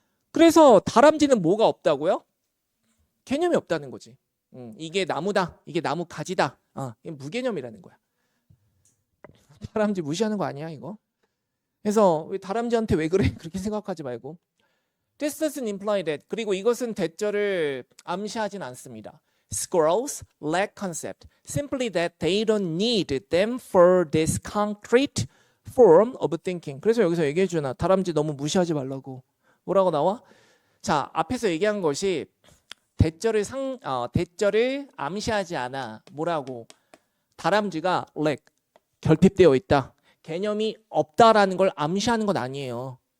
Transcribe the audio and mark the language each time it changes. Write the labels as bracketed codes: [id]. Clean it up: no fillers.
[ko] 그래서 다람쥐는 뭐가 없다고요? 개념이 없다는 거지. 이게 나무다, 이게 나무 가지다. 이게 무개념이라는 거야. 다람쥐 무시하는 거 아니야 이거? 그래서 다람쥐한테 왜 그래? 그렇게 생각하지 말고. [en] This doesn't imply that. [ko] 그리고 이것은 대절을 암시하진 않습니다. [en] Squirrels lack concept. Simply that they don't need them for this concrete form of thinking. [ko] 그래서 여기서 얘기해 주나. 다람쥐 너무 무시하지 말라고. 뭐라고 나와? 자, 앞에서 얘기한 것이 대절을 암시하지 않아. 뭐라고? 다람쥐가 lack, 결핍되어 있다. 개념이 없다라는 걸 암시하는 건 아니에요.